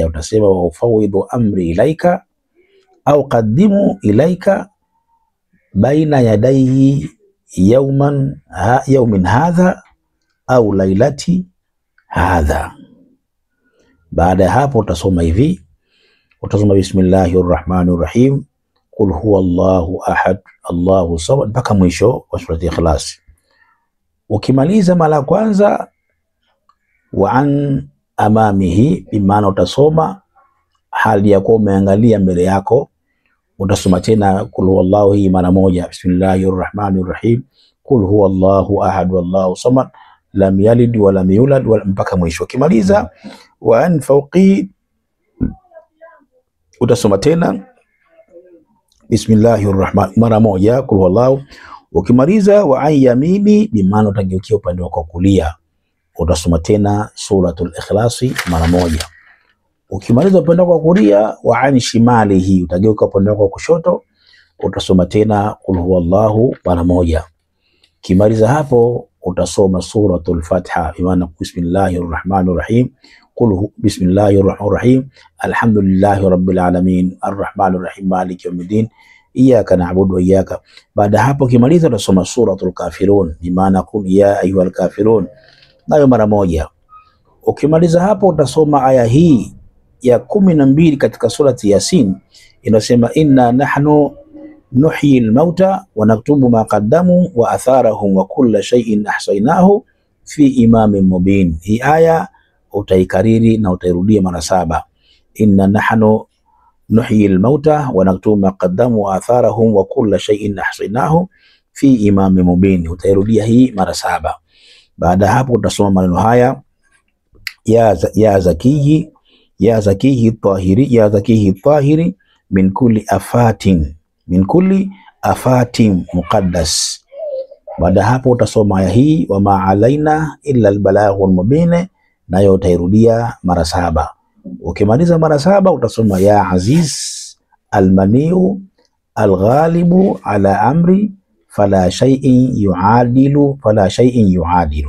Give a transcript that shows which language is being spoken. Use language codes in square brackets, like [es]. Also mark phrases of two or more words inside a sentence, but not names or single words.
[ar] Utasema وأفوض أمري إليك أو أقدم إليك بين يديه يوم هذا أو ليلة هذا. [sw] Baada ya hapo utasoma hivi. Utasoma [ar] بسم الله الرحمن الرحيم قل هو الله أحد الله الصمد [sw] mpaka mwisho wa surati Ikhlas. Ukimaliza mara kwanza, [ar] وعن أمامه, [sw] bimaana utasoma hali ya kuwa umeangalia mbele yako. Utasoma tena [ar] قل هو الله [sw] hii mara moja, [ar] بسم الله الرحمن الرحيم قل هو الله أحد الله الصمد لم يلد ولم يولد [sw] mpaka mwisho. Ukimaliza [ar] وعن فوقي, [sw] utasoma tena [ar] بسم الله الرحمن [sw] mara moja, [ar] قل هو الله. [sw] Ukimaliza [ar] وعن يميني, [sw] bimaana utageukia upande wako kulia, utasoma tena suratul Ikhlasi mara moja. Ukimaliza upande wako kulia, [ar] وعن شماله, [sw] utageuka upande wako kushoto, utasoma tena [ar] قل هو الله [sw] mara moja. Kimaliza hapo utasoma suratul Fatiha, bimaana [ar] بسم الله الرحمن الرحيم قل بسم الله الرحمن الرحيم الحمد لله رب العالمين الرحمن الرحيم مالك يوم الدين إياك نعبد وإياك. [sw] Baada hapo kimaliza utasoma suratul Kafirun, bimaana [ar] قل يا أيها الكافرون, [sw] nayo mara moja. Ukimaliza hapo utasoma aya hii ya 12 katika surati Yasin, inasema [ar] إنا نحن نحيي الموتى ونكتب ما قدموا وآثارهم وكل شيء أحصيناه في إمام مبين. [sw] Hii aya utaikariri na utairudia mara 7. [ar] إنا نحن نحيي الموتى ونكتب ما قدموا وآثارهم وكل شيء أحصيناه في إمام مبين. [sw] Utairudia hii mara 7. Baada hapo utasoma maneno haya [ar] يا زكي يا زكي طاهر يا زكي طاهر من كل آفة من كل آفة مقدس. [sw] Baada hapo utasoma aya hii [ar] وما علينا إلا البلاغ المبين, [sw] nayo utairudia mara 7. Ukimaliza mara 7 utasoma [ar] يا عزيز المانع الغالب على أمر فلا شيء يعادل فلا شيء يعادل.